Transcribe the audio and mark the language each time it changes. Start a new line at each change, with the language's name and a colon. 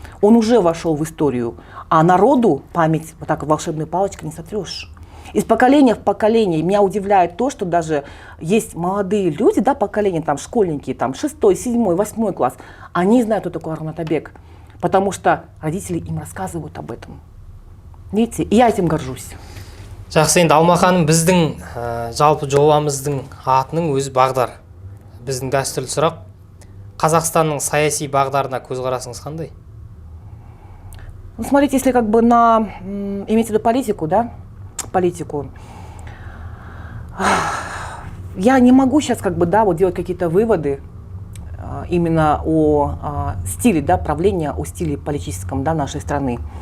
Russian: Он уже вошел в историю, а народу память вот так волшебной палочкой не сотрешь. Из поколения в поколение меня удивляет то, что даже есть молодые люди, да, поколение, там, школьники, там, 6, 7, 8 класс, они знают, кто такой Арун Атабек, потому что родители им рассказывают об этом. Видите, и я этим горжусь.
Kazakh: Жақсы, енді Алма ханым, біздің жалпы жобамыздың атының өзі бағдар. Біздің дәстүрлі сұрақ, Қазақстанның саяси бағдарына көзқарасыңыз қандай?
Russian: Ну, смотрите, если как бы имеется в виду политику, да, политику, я не могу сейчас как бы, да, вот делать какие-то выводы именно о стиле, да, правления, о стиле политическом, да, нашей страны.